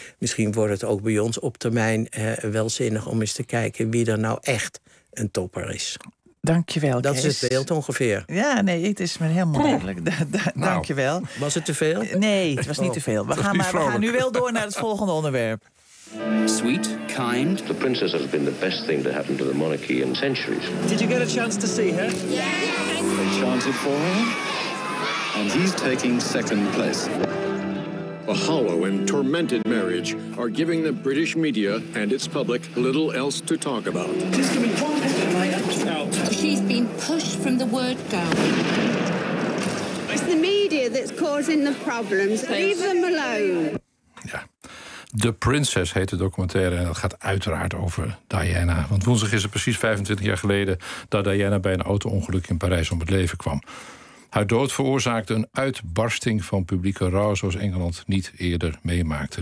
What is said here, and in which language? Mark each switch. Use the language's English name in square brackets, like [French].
[Dutch] Misschien wordt het ook bij ons op termijn wel zinnig om eens te kijken wie er nou echt een topper is. Dankjewel, dat Kees. Dat is het beeld ongeveer. Ja, nee, het is me helemaal duidelijk. Dankjewel. Was het te veel? Nee, het was niet te veel. We gaan nu wel door naar het volgende onderwerp. [English] Sweet, kind. The princess has been the best thing to happen to the monarchy in centuries. Did you get a chance to see her? Yes! Enchanted for her. And he's taking second place. A hollow and tormented marriage are giving the British media and its public little else to talk about. Just give me one picture, right? She's been pushed from the word go. It's the media that's causing the problems. Leave them alone. Yeah. [Dutch] De Princess heet de documentaire en dat gaat uiteraard over Diana. Want woensdag is het precies 25 jaar geleden dat Diana bij een auto-ongeluk in Parijs om het leven kwam. Haar dood veroorzaakte een uitbarsting van publieke rouw zoals Engeland niet eerder meemaakte.